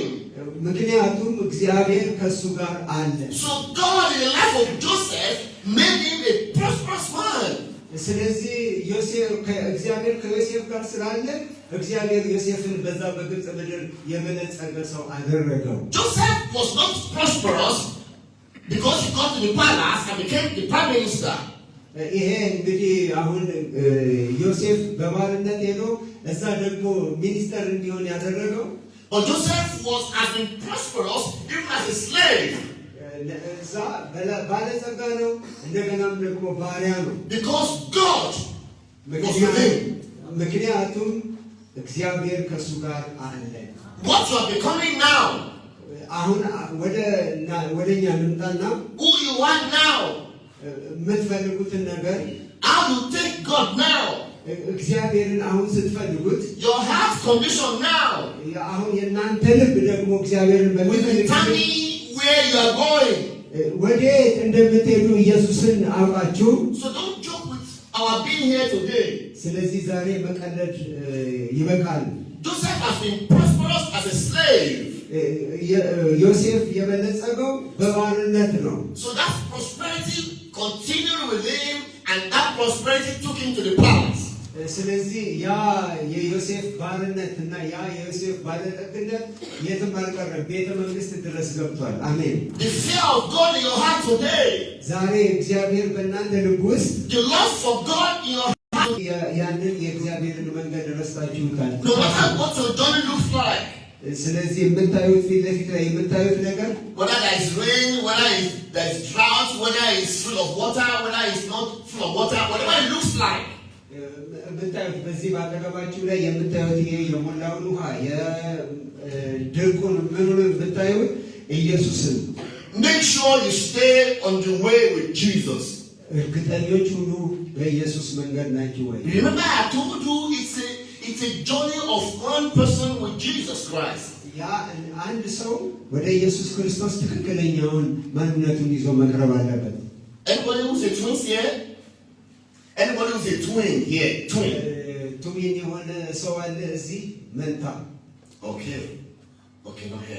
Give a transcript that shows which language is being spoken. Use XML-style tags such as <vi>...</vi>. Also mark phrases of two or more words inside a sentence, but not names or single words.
<am>ምክንያቱም እግዚአብሔር ከሱ ጋር አለ።</am> <en>So God in the life of Joseph made him a prosperous man.</en> <am>ስለዚህ ዮሴፍ ከእግዚአብሔር ከዮሴፍ ጋር ስላለ እግዚአብሔር ዮሴፍን በዛ በግብፅ ምድር የበለጸገ ሰው አደረገው።</am> <en>Joseph was not prosperous because he got to the palace and became the prime minister.</en> <am>ይሄ እንግዲህ አሁን ዮሴፍ በባርነት ሄዶ እዛ ደግሞ ሚኒስተር እንዲሆን ያደረገው</am> <en>But Joseph was as prosperous even as a slave.</en> <am>እዛ ባለጸጋ ነው፣ እንደገናም ደግሞ ባሪያ ነው።</am> <en>Because God was with him.</en> <am>ምክንያቱም እግዚአብሔር ከሱ ጋር አለ።</am> <en>What you are becoming now,</en> <am>አሁን ወደኛ እንምጣና</am> <en>who you are now,</en> <am>የምትፈልጉትን ነገር</am> <en>how you take God now,</en> <am>እግዚአብሔርን አሁን ስትፈልጉት</am> <en>your heart condition now</en> <am>አሁን የእናንተ ልብ ደግሞ እግዚአብሔርን</am> <en>will determine where you are going.</en> <am>ወዴት እንደምትሄዱ ኢየሱስን አውቃችሁ።</am> <en>So don't joke with our being here today.</en> <am>ስለዚህ ዛሬ መቀለድ ይበቃል።</am> <en>Joseph has been prosperous as a slave.</en> <am>ዮሴፍ የበለጸገው በባርነት ነው።</am> <en>So that prosperity continued with him and that prosperity took him to the palace.</en> <am>ስለዚህ ያ የዮሴፍ ባርነት እና ያ የዮሴፍ ባለጠግነት የትም አልቀረም፣ ቤተ መንግስት ድረስ ገብቷል። አሜን።</am> <en>The fear of God in your heart today,</en> <am>ዛሬ እግዚአብሔር በእናንተ ልብ ውስጥ</am> <en>the love for God in your heart,</en> <am>ያንን የእግዚአብሔርን መንገድ ረስታችሁታል።</am> <en>no matter what your journey looks like,</en> <am>ስለዚህ የምታዩት ፊት ለፊት ላይ የምታዩት ነገር</am> <en>whether there is rain, whether there is drought, whether it's full of water, whether it's not full of water, whatever it looks like,</en> <am>የምታዩት በዚህ ባጠገባችሁ ላይ የምታዩት ይሄ የሞላውን ውሃ የድርቁን ምኑን የምታዩት ኢየሱስን</am> <en>make sure you stay on the way with Jesus.</en> <am>እርግጠኞች ሁሉ በኢየሱስ መንገድ ናችሁ ወይ?</am> <en>Remember I told you it's a journey of one person with Jesus Christ.</en> <am>ያ አንድ ሰው ወደ ኢየሱስ ክርስቶስ ትክክለኛውን ማንነቱን ይዞ መቅረብ አለበት።</am> <en>Anybody who's a twin here? Anybody who's a twin here? Twin.</en> <am>ቱሚን የሆነ ሰው አለ እዚህ መንታ?</am> <en>Okay, okay.</en>